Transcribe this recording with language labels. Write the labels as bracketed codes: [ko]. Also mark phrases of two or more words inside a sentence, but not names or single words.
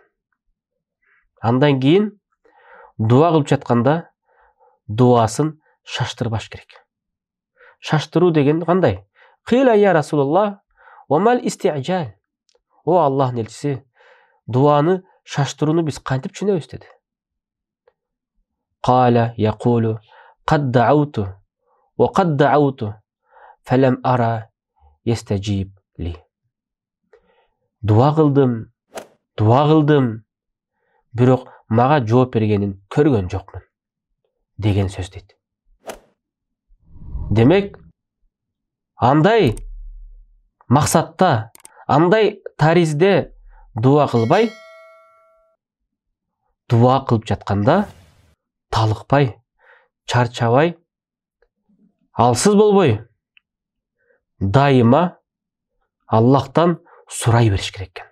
[ky] Андан кийин дуа кылып жатканда дуасын шаштырбаш керек. Шаштыруу деген кандай? [ar] قيل يا رسول الله وما الاستعجال. [ky] О Аллахтын элчиси, дуаны шаштырууну биз кантип түшүнөбүз деди. [ar] قال يقول قد دعوت وقد دعوت فلم أر يستجيب لي. [ky] Дуа кылдым, бирок мага жооп бергенин көргөн жокмун деген сөз дейт. Демек, андай максатта, андай таризде дуа кылбай, дуа кылып жатканда талыкпай, чарчабай, алсыз болбой, дайыма Аллахтан сурай бериш керек экен.